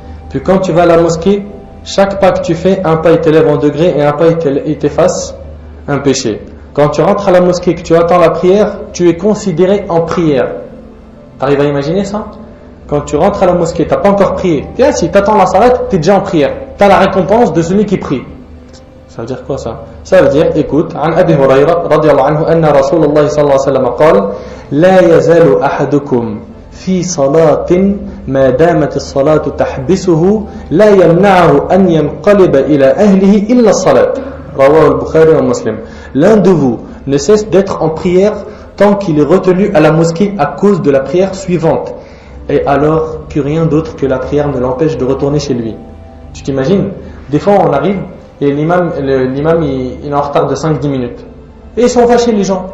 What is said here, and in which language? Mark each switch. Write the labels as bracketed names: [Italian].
[French] Puis quand tu vas à la mosquée, chaque pas que tu fais, un pas il t'élève en degré et un pas il t'efface un péché. Quand tu rentres à la mosquée et que tu attends la prière, tu es considéré en prière. T'arrives à imaginer ça? Quand tu rentres à la mosquée, tu n'as pas encore prié. Et si tu attends la salat, tu es déjà en prière. Tu as la récompense de celui qui prie. Ça veut dire quoi ça? Ça veut dire, écoute, [Arabic] عن أبي هريرة رضي الله عنه أن رسول الله صلى الله عليه وسلم قال لا يزال أحدكم في صلاة ما دامت الصلاة تحبسه لا يمنعه أن ينقلب إلى أهله إلا الصلاة. رواه البخاري ومسلم. [French] L'un de vous ne cesse d'être en prière tant qu'il est retenu à la mosquée à cause de la prière suivante. Et alors que rien d'autre que la prière ne l'empêche de retourner chez lui. Tu t'imagines? Des fois on arrive et l'imam il est en retard de 5-10 minutes. Et ils sont fâchés les gens.